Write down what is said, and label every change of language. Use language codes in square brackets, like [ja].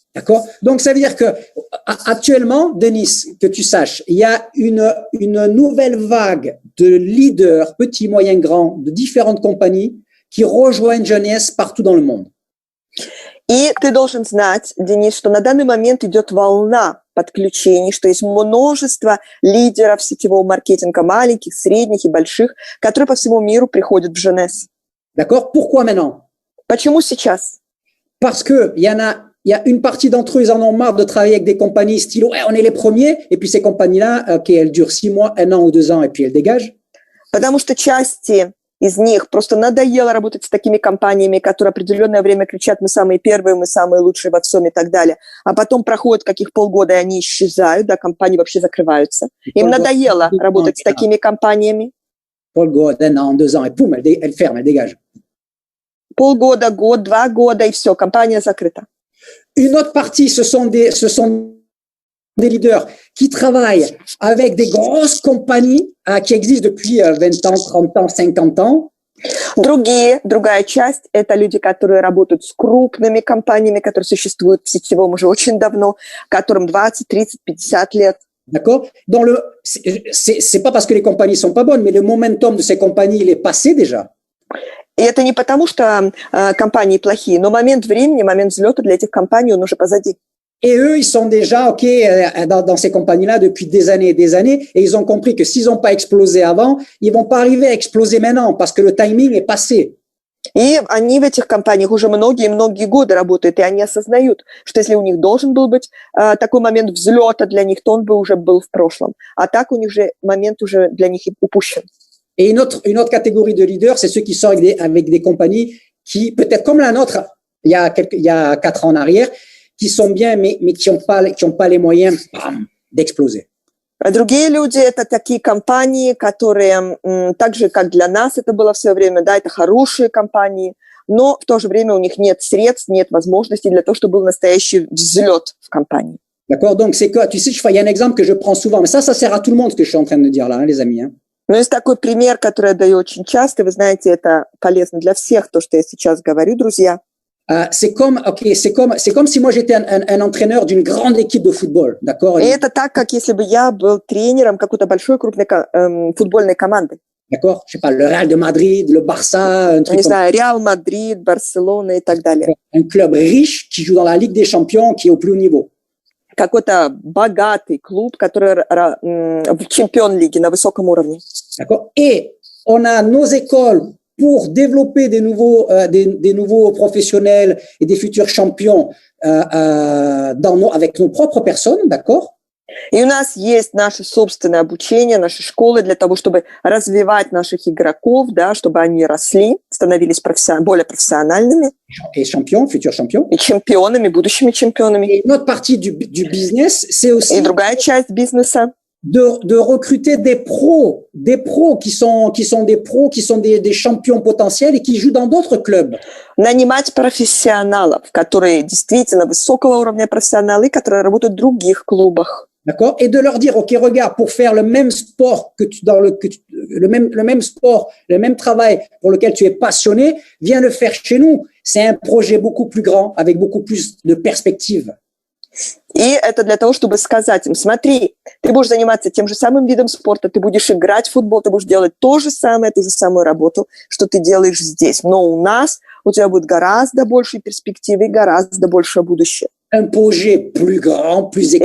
[fr] D'accord? Donc, ça veut dire que actuellement, Denis, que tu saches, il y a une nouvelle vague de leaders, petits, moyens, grands, de différentes compagnies qui rejoignent Jeunesse partout dans le monde. [ru] И ты должен знать, Денис, что на данный момент идет волна подключений, что есть множество лидеров сетевого маркетинга, маленьких, средних и больших, которые по всему миру приходят в Jeunesse. [fr] D'accord? Pourquoi maintenant? [ru] Почему сейчас? [fr] Parce que il y a une partie d'entre eux, ils en ont marre de travailler avec des compagnies style, ouais, on est les premiers, et puis ces compagnies-là, ok, elles durent 6 mois, 1 an ou 2 ans, et puis elles dégagent. [ru] Потому что части из них просто надоело работать с такими компаниями, которые определенное время кричат: мы самые первые, мы самые лучшие во всем и так далее. А потом проходит каких полгода, и они исчезают, да, компании вообще закрываются. Им надоело работать с такими компаниями. [fr] Полгода, 1 an, 2 ans, et poum, elles ferment, elles dégagent. [ru] Полгода, год, 2 года, и все, компания закрыта. [fr] Une autre partie, ce sont des leaders qui travaillent avec des grosses compagnies qui existent depuis 20 ans, 30 ans, 50 ans. [ru] Другая часть – это люди, которые работают с крупными компаниями, которые существуют в сетевом уже очень давно, которым 20, 30, 50 лет. [fr] D'accord? C'est pas parce que les compagnies sont pas bonnes, mais le momentum de ces compagnies, il est passé déjà. [ru] И это не потому, что компании плохие, но момент времени, момент взлета для этих компаний, он уже позади. [fr] Et eux, ils sont déjà dans ces compagnies-là depuis des années, et ils ont compris que s'ils n'ont pas explosé avant, ils vont pas arriver à exploser maintenant parce que le timing est passé. [ru] И они в этих компаниях уже многие-многие годы работают, и они осознают, что если у них должен был быть такой момент взлета для них, то он бы уже был в прошлом. А так у них же момент уже для них упущен. [fr] Et une autre catégorie de leaders, c'est ceux qui sont avec des compagnies qui, peut-être comme la nôtre, il y a 4 ans en arrière, qui sont bien, mais qui ont pas les moyens d'exploser. [ru] А другие люди – это такие компании, которые так же, как для нас это было в свое время, да, это хорошие компании, но в то же время у них нет средств, нет возможностей для того, чтобы был настоящий взлет в компании. [fr] D'accord? Donc, c'est que, tu sais, il y a un exemple que je prends souvent, mais ça sert à tout le monde, ce que je suis en train de dire là, hein, les amis. Hein. [ru] Но есть такой пример, который я даю очень часто, вы знаете, это полезно для всех, то, что я сейчас говорю, друзья. [fr] C'est comme si moi j'étais un entraîneur d'une grande équipe de football, d'accord? [ru] И это так, как если бы я был тренером какой-то большой крупной футбольной команды. [fr] D'accord? Je sais pas, le Real de Madrid, le Barça, un truc [ru] Не [fr] comme [ru] знаю, Реал Мадрид, Барселона и так далее. [fr] un club riche qui joue dans la Ligue des Champions, qui est au plus haut niveau. [ru] Какой-то богатый клуб, который чемпион лиги на высоком уровне. [fr] D'accord? Et on a nos écoles pour développer des nouveaux professionnels et des futurs champions avec nos propres personnes, d'accord? [ru] И у нас есть наше собственное обучение, наши школы для того, чтобы развивать наших игроков, да, чтобы они росли, становились более профессиональными. [fr] Et champions, futurs champions. [ru] И чемпионами, будущими чемпионами. [fr] Et une autre partie du business, c'est aussi [ru] И другая часть бизнеса. [fr] De recruter des pros qui sont des pros, qui sont des champions potentiels et qui jouent dans d'autres clubs. [ru] Naнимать профессионалов, которые действительно высокого уровня профессионалы, которые работают в других клубах. [fr] D'accord? Et de leur dire, OK, regarde, pour faire le même sport le même sport, le même travail pour lequel tu es passionné, viens le faire chez nous. C'est un projet beaucoup plus grand, avec beaucoup plus de perspectives. [ru] И это для того, чтобы сказать им, смотри, ты будешь заниматься тем же самым видом спорта, ты будешь играть в футбол, ты будешь делать ту же самую работу, что ты делаешь здесь. Но у тебя будет гораздо больше перспективы и гораздо большее будущее. [fr] Un projet plus grand, plus excitant.